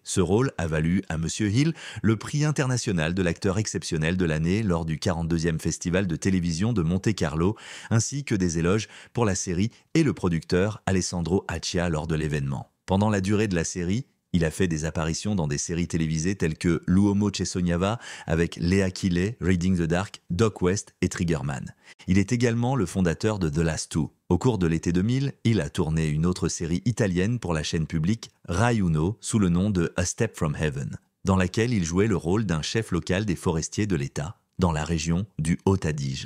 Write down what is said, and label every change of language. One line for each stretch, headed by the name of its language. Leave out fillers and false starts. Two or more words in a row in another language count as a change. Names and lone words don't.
French: Ce rôle a valu à Monsieur Hill le prix international de l'acteur exceptionnel de l'année lors du 42e Festival de télévision de Monte-Carlo, ainsi que des éloges pour la série et le producteur Alessandro Accia lors de l'événement. Pendant la durée de la série, il a fait des apparitions dans des séries télévisées telles que L'Uomo che sognava avec Lea Kiley, Reading the Dark, Doc West et Triggerman. Il est également le fondateur de The Last Two. Au cours de l'été 2000, il a tourné une autre série italienne pour la chaîne publique Rai Uno sous le nom de A Step from Heaven, dans laquelle il jouait le rôle d'un chef local des forestiers de l'État, dans la région du Haut-Adige.